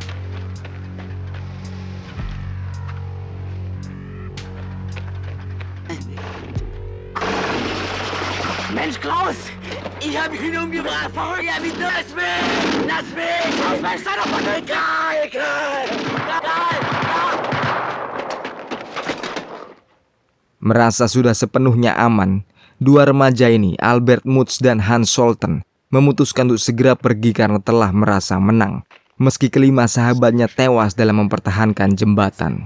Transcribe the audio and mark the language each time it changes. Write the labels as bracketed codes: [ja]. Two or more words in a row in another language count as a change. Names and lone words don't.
[de] Mensch Klaus, ich hab ihn umgebracht, verrückt, lass mich, aus meinem Stand auf den Karl. [id] Merasa sudah sepenuhnya aman, 2 remaja ini, Albert Mutz dan Hans Solten, memutuskan untuk segera pergi karena telah merasa menang, meski kelima sahabatnya tewas dalam mempertahankan jembatan.